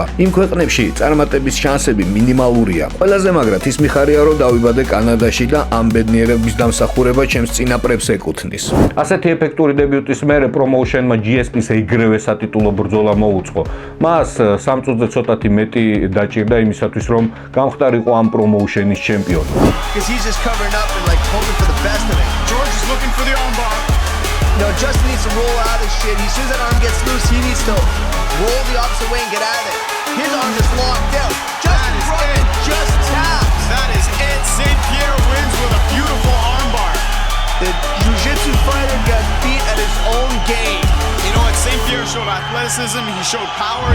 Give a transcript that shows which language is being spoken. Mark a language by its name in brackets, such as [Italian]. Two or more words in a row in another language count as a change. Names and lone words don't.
[Georgian] იმ ქვეყნებში წარმატების შანსები მინიმალურია. ყველაზე მაგრად ის მიხარია რომ დავიბადე კანადაში და ამ ბედნიერების დამსახურება ჩემს წინაპრებს ეკუთვნის. ასეთი ეფექტური დებიუტის მერე პრომოუშენმა GSP-ს ეგრევე სატიტულო ბრძოლა მოუწყო. მას 3 წუთზე ცოტათი მეტი დაჭირდა იმისათვის რომ გამხდარიყო ამ პრომოუშენის ჩემპიონი. [English] Hoping for the best of it. George is looking for the armbar. No, Justin needs to roll out of this shit. As soon as that arm gets loose, he needs to roll the opposite way and get out of it. His arm is locked out. Justin Brugman just taps. That is it. St. Pierre wins with a beautiful armbar. The jiu-jitsu fighter got beat at his own game. You know what? St. Pierre showed athleticism. He showed power.